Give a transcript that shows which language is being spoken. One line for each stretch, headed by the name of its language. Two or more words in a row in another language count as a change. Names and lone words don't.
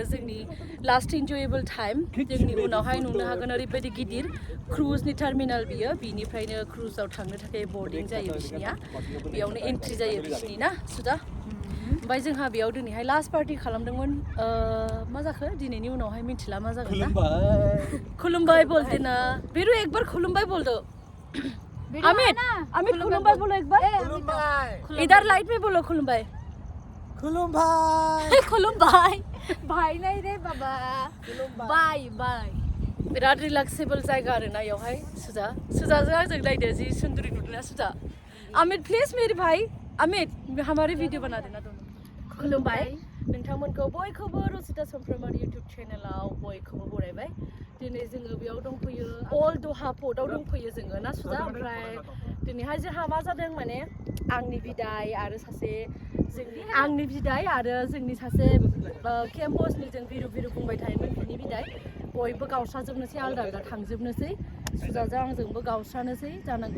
Bodo: जोंनि लास्ट इन्जयेबल टाइम जोंनि उनावहाय नुनो हागोन ओरैबायदि गिदिर क्रुजनि टार्मिनाल बियो बिनिफ्रायनो क्रुजाव थांनो थाखाय बर्डिं जायो बिसिनिया बेयावनो एन्ट्रि जायो बिसिनि ना सुजा ओमफ्राय जोंहा बेयाव दिनैहाय लास्ट पार्टि खालामदोंमोन मा जाखो दिनैनि उनावहाय मिथिला मा जागोन ना खुलुमबाय
Hindi: बोलते ना बेरु एक बार
Bodo: खुलुमबाय
Hindi: बोल दो अमित
Bodo: खुलुमबाय
Hindi: बोलो एक बार इधर लाइट में बोलो
Bodo: खुलुमबाय खुलुमबाय
Hindi: भाई नहीं रे बाबा बाय
Bodo: बिराद रिलेक्सेबल जायगा आरोना बेयावहाय सुजाजों आंजों नायदो जि सुन्दरी नुदोंना सुजा अमित
Hindi: प्लीज मेरे भाई अमित हमारे वीडियो बना देना
Bodo: दोनों खुलुमबाय नोंथांमोनखौ बयखौबो रसिता समफ्रामारि इउटुब चेनेलाव बयखौबो बरायबाय दिनै जोङो बेयाव दंफैयो अल दहा पर्टआव दंफैयो जोङो ना सुजा ओमफ्राय दिनैहाय जोंहा मा जादों माने आंनि बिदाय आरो जोंनि सासे केम्पासनि जों बिरु बुंबाय थायोमोन बिनि बिदाय बयबो गावस्राजोबनोसै आलदा थांजोबनोसै सुजाजों आंजोंबो गावस्रानोसै जानांगौ